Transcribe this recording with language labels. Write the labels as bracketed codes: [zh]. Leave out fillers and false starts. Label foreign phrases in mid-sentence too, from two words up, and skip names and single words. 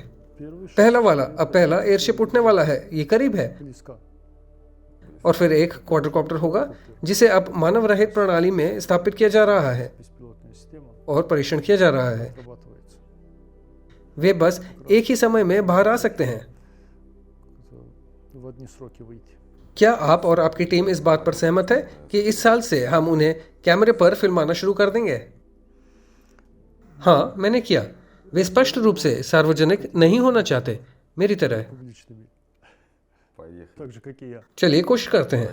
[hi] पहला एयरशिप उठने वाला है, ये करीब है। और फिर एक क्वाड्रकॉप्टर होगा जिसे अब मानव रहित प्रणाली में स्थापित किया जा रहा है। और परीक्षण किया जा रहा है। [ru] Отрабатывается [hi] वे बस एक ही समय में बाहर आ सकते हैं। [ru] в одни сроки выйти. [hi] क्या आप और आपकी टीम इस बात पर सहमत है कि इस साल से हम उन्हें कैमरे पर फिल्माना शुरू कर देंगे? हाँ, मैंने किया। वे स्पष्ट रूप से सार्वजनिक नहीं होना चाहते, मेरी तरह। [ru] Публичными. Поехали. Так же, как и я. [hi] चलिए कोशिश करते हैं।